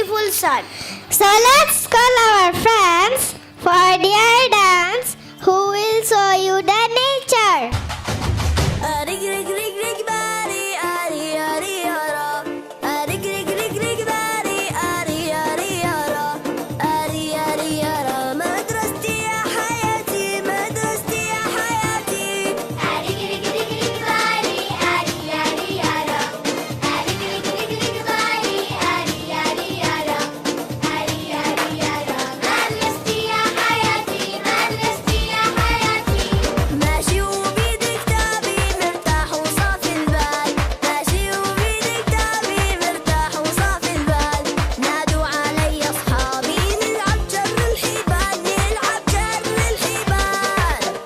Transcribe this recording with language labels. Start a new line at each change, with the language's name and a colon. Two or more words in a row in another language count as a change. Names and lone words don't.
English: concern. So let's call our friends for their dance who will show you the nature. Rig rig rig rig bari ari ari ara. Rig rig rig rig bari ari ari ara. Ari ari ara.
Arabic: مدرستي يا حياتي، مدرستي يا حياتي. Rig rig rig rig bari ari ari ara. Rig rig rig rig bari ari ari ara. Ari ari ara. مدرستي يا حياتي، مدرستي يا حياتي. ماشي وبيد كتابي مرتاح وصافي البال. ماشي وبيد كتابي مرتاح وصافي البال. نادوا علي أصحابي نلعب جر الحبال، نلعب جر الحبال.